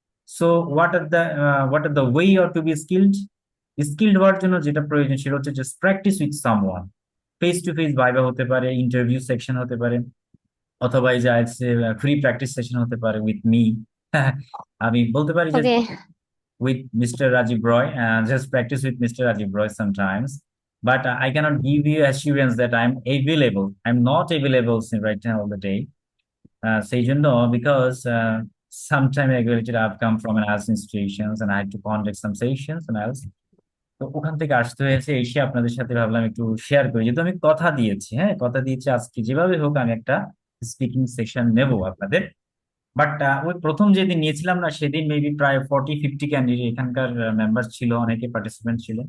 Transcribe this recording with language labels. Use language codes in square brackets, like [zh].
[en] So what are the way you are to be skilled? [bn] Skilled হওয়ার জন্য যেটা প্রয়োজন সেটা হচ্ছে [en] Just practice with someone. [bn] Face to face viva হতে পারে, ইন্টারভিউ সেকশন হতে পারে, অথবা এই যে ফ্রি প্র্যাকটিস সেশন হতে পারে [en] With me. [bn] আমি বলতে পারি যে [en] Okay. with Mr. Rajiv Roy, and just practice with Mr. Rajiv Roy sometimes. But I cannot give you assurance that I'm available. I'm not available right now all the day. Say you know, because sometime ago I've come from an IELTS institutions and I had to conduct some sessions and else. [bn] তো ওখান থেকে আসতে হয়েছে, এসে আপনাদের সাথে ভাবলাম একটু শেয়ার করি, যেহেতু আমি কথা দিয়েছি। হ্যাঁ, কথা দিয়েছি আজকে যেভাবে হোক আমি একটা স্পিকিং সেশন নেব আপনাদের। বাট ওই প্রথম যেদিন নিয়েছিলাম না, সেদিন মেবি প্রায় 40-50 ক্যান্ডিডেট এখানকার মেম্বার ছিল, অনেকে পার্টিসিপেন্ট ছিল।